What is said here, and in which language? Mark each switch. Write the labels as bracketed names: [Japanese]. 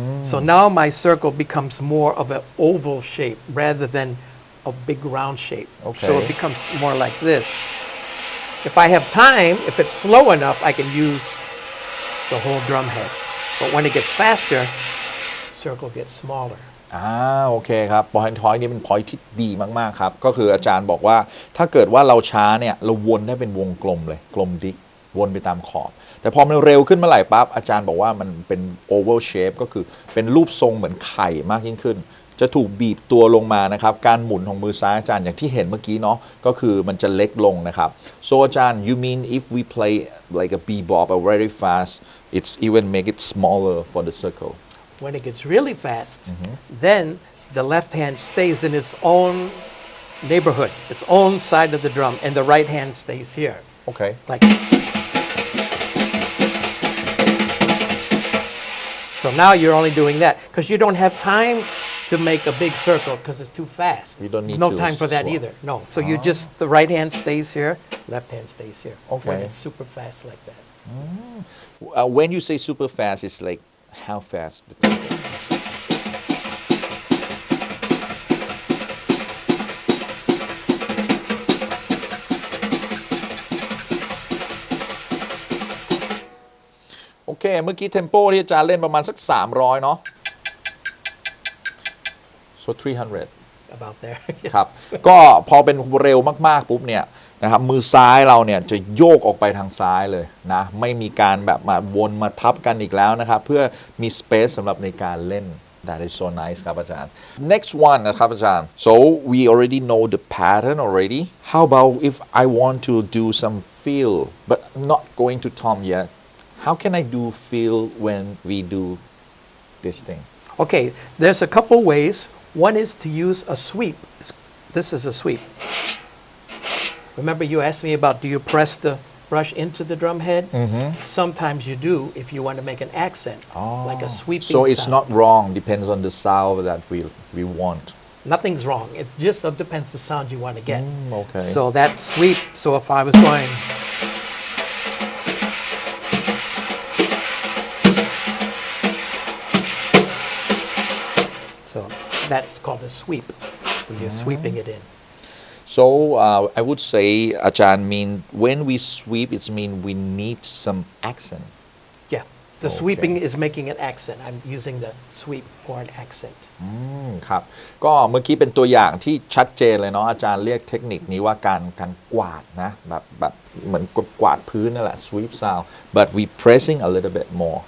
[English] So now my circle becomes more of an oval shape rather than a big round shape. Okay. So it becomes more like this. If I have time, if it's slow enough, I can use the whole drum head. But when it gets faster, circle gets smaller. [Thai] โอเคครับ point นี้เป็น point ที่ดีมากๆครับก็คืออาจารย์บอกว่าถ้าเกิดว่าเราช้าเนี่ยเราวนได้เป็นวงกลมเลยกลมดิกวนไปตามขอบแต่พอมันเร็วขึ้นเมื่อไหร่ปั๊บอาจารย์บอกว่ามันเป็น oval shape ก็คือเป็นรูปทรงเหมือนไข่มากยิ่งขึ้นจะถูกบีบตัวลงมานะครับการหมุนของมือซ้ายอาจารย์อย่างที่เห็นเมื่อกี้เนาะก็คือมันจะเล็กลงนะครับ [English] so อาจารย์ you mean if we play like a bebop or very fast it's even make it smaller for the circle When it gets really fast, then the left hand stays in its own neighborhood, its own side of the drum, and the right hand stays here. okay Like. So now you're only doing that because you don't have time to make a big circle because it's too fast. You don't need no to time for that swap. either. No. So you just the right hand stays here, left hand stays here. Okay. When it's super fast like that. when you say super fast it's like how fast the tempo [Thai] โอเคเมื่อกี้เทมโปที่อาจารย์เล่นประมาณสัก300เนาะ [English] so 300 about there. [Thai] ครับก็พอเป็นเร็วมากๆปุ๊บเนี่ยนะครับมือซ้ายเราเนี่ยจะโยกออกไปทางซ้ายเลยนะไม่มีการแบบมาวนมาทับกันอีกแล้วนะครับเพื่อมีสเปซสำหรับในการเล่น [English] That is so nice ครับอาจารย์ Next one นะครับอาจารย์ So we already know the pattern already How about if I want to do some feel but I'm not going to tom yet How can I do feel when we do this thing Okay, there's a couple ways. One is to use a sweep. This is a sweep. Remember you asked me about do you press the brush into the drum head? Sometimes you do if you want to make an accent, like a sweeping So it's sound. not wrong depends on the sound that we want Nothing's wrong. It just depends the sound you want to get. Okay So that sweep, so if I was going... So that's called a sweep, when you're sweeping it in. So I would say อาจารย์ mean when we sweep it mean we need some accent Yeah, the sweeping is making an accent. I'm using the sweep for an accent. [Thai] ครับก็เมื่อกี้เป็นตัวอย่างที่ชัดเจนเลยเนาะอาจารย์เรียกเทคนิคนี้ว่าการกวาดนะแบบเหมือนกวาดพื้นนั่นแหละ [English] sweep sound but we pressing a little bit more